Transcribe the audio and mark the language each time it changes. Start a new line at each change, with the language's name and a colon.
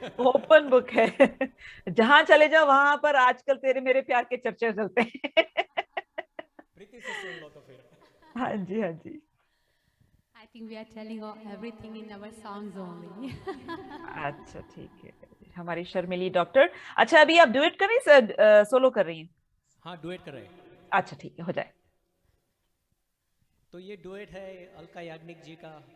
Hindi: Open book है, जहां चले जाओ वहां पर आजकल तेरे मेरे प्यार के चर्चे चलते हैं। प्रीति से सुन लो तो फिर। हाँ जी, हाँ जी।
English: I think we are telling everything in our songs only.
Hindi: अच्छा ठीक है, हमारी शर्मिली डॉक्टर। अच्छा, अभी आप डुएट कर रही हैं, सोलो कर रही हैं? हाँ, डुएट कर रहे हैं। अच्छा ठीक है, हो जाए। तो ये डुएट है अलका याग्निक जी का।